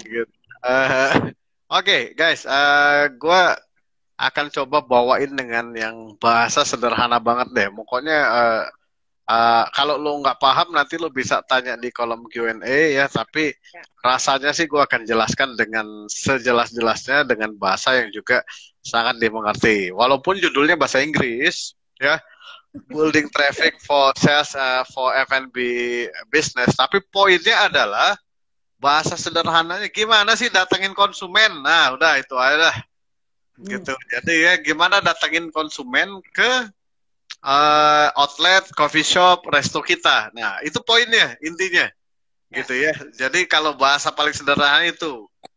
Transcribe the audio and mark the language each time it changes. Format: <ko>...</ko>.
<id>Gitu. Oke, guys, gue akan coba bawain dengan yang bahasa sederhana banget deh. Pokoknya kalau lo nggak paham nanti lo bisa tanya di kolom Q&A ya. Tapi rasanya sih gue akan jelaskan dengan sejelas-jelasnya dengan bahasa yang juga sangat dimengerti. Walaupun judulnya bahasa Inggris ya.</id> <en>Building traffic for sales for F&B business.</en> <id>Tapi poinnya adalah bahasa sederhananya gimana sih datengin konsumen. Nah udah itu aja lah. Gitu. Jadi ya gimana datengin konsumen ke outlet, coffee shop, resto kita. Nah itu poinnya, intinya. Gitu ya. Jadi kalau bahasa paling sederhana itu.</id>